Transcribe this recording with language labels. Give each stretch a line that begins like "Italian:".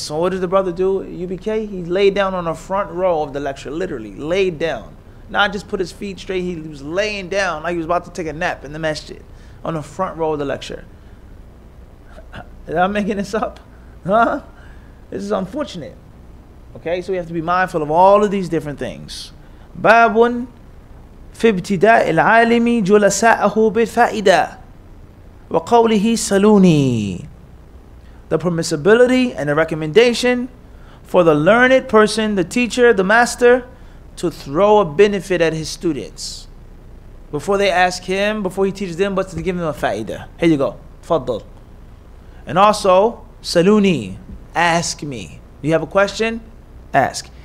English: So what does the brother do? UBK, he laid down on the front row of the lecture, literally, laid down. Not just put his feet straight, he was laying down like he was about to take a nap in the masjid on the front row of the lecture. Am I making this up? Huh? This is unfortunate. Okay, so we have to be mindful of all of these different things. Babun
Arabic: في ابتداء العالم جلساءه بالفائدة وقوله سلوني.
English: The permissibility and the recommendation for the learned person, the teacher, the master, to throw a benefit at his students before they ask him, before he teaches them, but to give them a fa'idah. Here you go. Faddal. And also, saluni, ask me. You have a question? Ask.